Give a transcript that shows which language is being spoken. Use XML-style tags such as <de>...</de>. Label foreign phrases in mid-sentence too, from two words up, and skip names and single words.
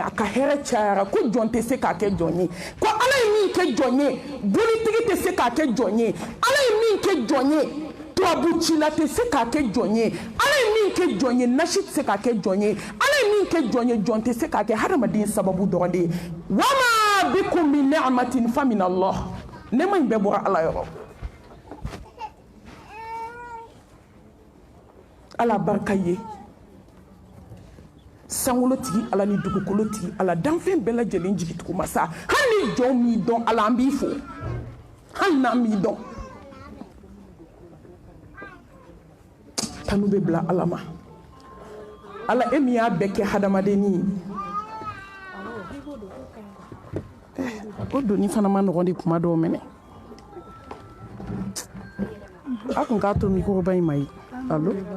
<bm>a ka hɛrɛ cayara ko jɔn tɛ se k'a kɛ jɔn ye ko ala ye min kɛ jɔn ye bolitigi tɛ se k'a kɛ jɔn ye ala ye min kɛ jɔn ye tubabukila tɛ se k'a kɛ jɔn ye ala ye min kɛ jɔn ye nasi tɛ se k'a kɛ jɔn ye ala ye min kɛ jɔn ye jɔn tɛ se k'a kɛ hadamaden sababu dɔrɔn de ye</bm> <ar>وما بكم من نعمة فمن الله</ar> <bm>nɛɛma in bɛɛ bɔra ala yɔrɔ ala barika ye sanwolotigi ala ni dugukolotigi ala danfɛn bɛɛ lajɛlen jigitugu masa hali ni jɔn m'i dɔn ala an b'i fo hali n'an m'i dɔn tanu bɛ bila ala ma ala e min y'a bɛɛ kɛ hadamadenni o doni fana ma nɔgɔn de kuma dɔw minɛ a kun k'a to mikoroba in ma ye allo</bm>